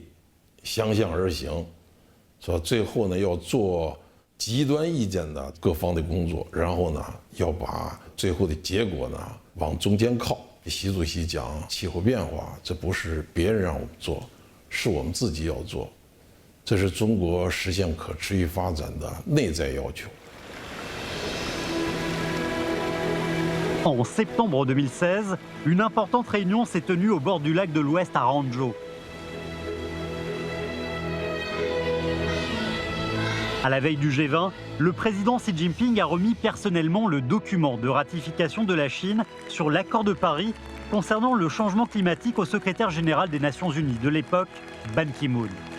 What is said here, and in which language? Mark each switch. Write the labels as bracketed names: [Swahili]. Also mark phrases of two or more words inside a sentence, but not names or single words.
[Chinese] 相向而行，说最后呢要做极端意见的各方的工作，然后呢要把最后的结果呢往中间靠。习主席讲气候变化，这不是别人让我们做，是我们自己要做，这是中国实现可持续发展的内在要求。 [French] En septembre 2016, une importante réunion s'est tenue au bord du lac de l'Ouest à Hangzhou. À la veille du G20, le président Xi Jinping a remis personnellement le document de ratification de la Chine sur l'accord de Paris concernant le changement climatique au secrétaire général des Nations Unies de l'époque, Ban Ki-moon.